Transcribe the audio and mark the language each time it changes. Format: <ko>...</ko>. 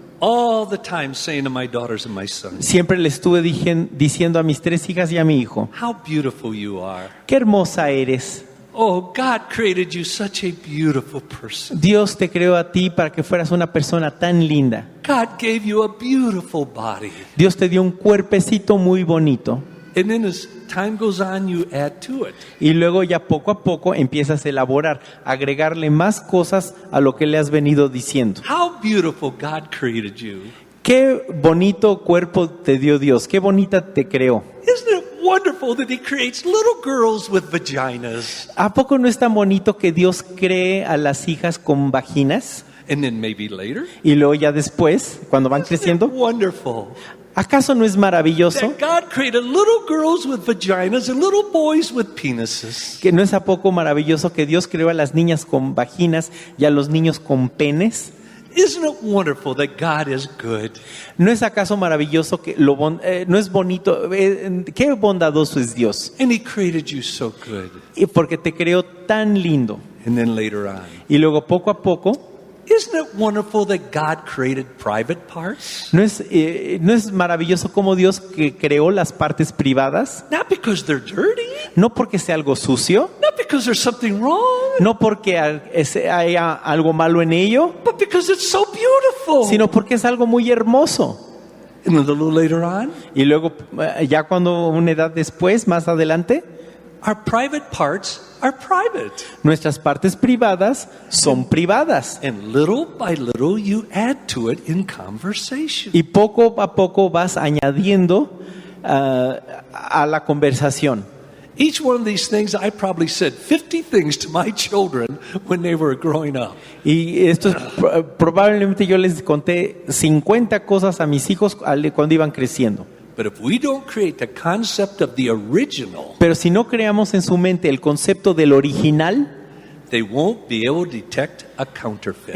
<en>All the time saying to my daughters and my son,</en> <es>Siempre le estuve diciendo a mis 3 hijas y a mi hijo,</es> <en>how beautiful you are.</en> <es>qué hermosa eres.</es> <en>Oh, God created you such a beautiful person.</en> <es>Dios te creó a ti para que fueras una persona tan linda.</es> <en>God gave you a beautiful body.</en> <es>Dios te dio un cuerpecito muy bonito.</es> <en>And then as time goes on, you add to it.</en> <es>Y luego ya poco a poco empiezas a elaborar, agregarle más cosas a lo que le has venido diciendo.</es> <en>How beautiful God created you.</en> <es>Qué bonito cuerpo te dio Dios, qué bonita te creó.</es> <en>Isn't it wonderful that He creates little girls with vaginas?</en> <es>¿A poco no es tan bonito que Dios cree a las hijas con vaginas?</es> <en>And then maybe later,</en> <es>Y luego ya después, cuando van</es> <en>isn't it</en> <es>creciendo,</es> <en>wonderful</en> <es>¿acaso no es maravilloso?</es> <en>that God created little girls with vaginas and little boys with penises?</en> <es>¿Que no es a poco maravilloso que Dios creó a las niñas con vaginas y a los niños con penes?</es> <en>Isn't it wonderful that God is good?</en> <es>¿No es acaso maravilloso que no es bonito? Qué bondadoso es Dios.</es> <en>And He created you so good.</en> <es>Y porque te creó tan lindo.</es> <en>And then later on,</en> <es>Y luego poco a poco,</es> <en>isn't it wonderful that God created private parts?</en> <es>¿no es maravilloso como Dios que creó las partes privadas?</es> <en>Not because they're dirty,</en> <es>No porque sea algo sucio,</es> <en>not because there's something wrong,</en> <es>no porque haya algo malo en ello,</es> <en>but because it's so beautiful.</en> <es>sino porque es algo muy hermoso.</es> <en>And a little later on,</en> <es>Y luego, ya cuando una edad después, más adelante,</es> <en>our private parts are private.</en> <es>nuestras partes privadas son privadas.</es> <en>And little by little, you add to it in conversation.</en> <es>Y poco a poco vas añadiendo a la conversación.</es> <en>Each one of these things, I probably said 50 things to my children when they were growing up.</en> <es>Y esto es, probablemente yo les conté 50 cosas a mis hijos cuando iban creciendo.</es> <en>But if we don't create the concept of the original,</en> <es>Pero si no creamos en su mente el concepto del original,</es> <en>they won't be able to detect a counterfeit.</en>